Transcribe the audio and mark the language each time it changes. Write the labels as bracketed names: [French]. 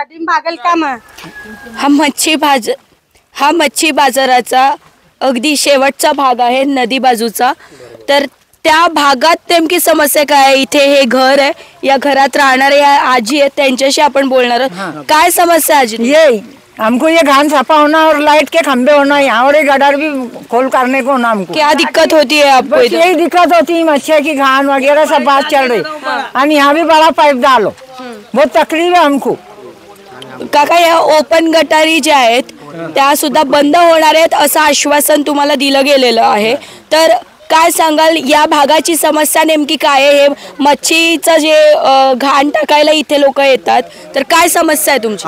[Marathi] भागल काम। हा मच्छी बाजाराचा अगदी शेवटचा भाग आहे, नदी बाजूचा, तर त्या भागात नेमकी समस्या काय आहे? इथे हे घर आहे, या घरात राहणारे या आजी आहेत, त्यांच्याशी आपण बोलणार आहोत। काय समस्या आजी? [Hindi] ये हमको ये घान सफा होना और लाइट के खंबे होना, यहाँ और गटर भी खोल करने को ना, हमको क्या दिक्कत होती है आपको? यही दिक्कत होती है, मच्छर की घान वगैरह सब बात चल रही, और यहाँ भी बड़ा पाइप डालो, बहुत तकलीफ है हमको। [Marathi] काका या ओपन गटारी ज्या आहेत त्या सुद्धा बंद होणार आहेत असं आश्वासन तुम्हाला दिलं गेलेलं आहे. तर काय सांगाल, या भागाची समस्या नेमकी काय आहे? हे मच्छीचं जे घाण टाकायला इथे लोक येतात, तर काय समस्या आहे तुमची?